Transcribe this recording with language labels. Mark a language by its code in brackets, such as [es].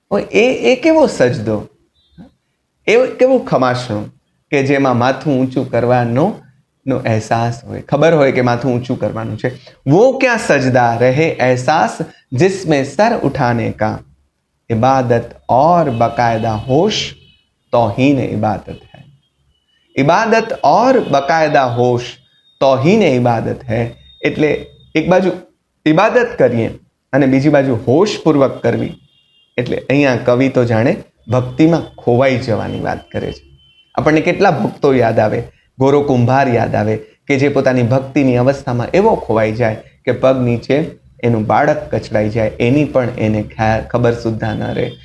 [gu] એ કેવો સજદો, એ કેવું ખમાશણું કે જેમાં માથું ઊંચું કરવાનો અહેસાસ હોય, ખબર હોય કે માથું ઊંચું કરવાનું છે. [hi] વો ક્યાં સજદા રહે અહેસાસ જિસમે સર ઉઠાને કા, इबादत और बाकायदा होश तौहीन इबादत है. इबादत और बाकायदा होश तौहीन इबादत है. [gu] એટલે એક બાજુ ઇબાદત કરીએ અને બીજી બાજુ હોશપૂર્વક કરવી, એટલે અહીંયા કવિ તો જાણે ભક્તિમાં ખોવાઈ જવાની વાત કરે છે. આપણને કેટલા ભક્તો યાદ આવે, ગોરો કુંભાર યાદ આવે, કે જે પોતાની ભક્તિની અવસ્થામાં એવો ખોવાઈ જાય કે પગ નીચે એનું બાળક કચડાઈ જાય, એની પણ એને ખબર સુદ્ધા ન રહે.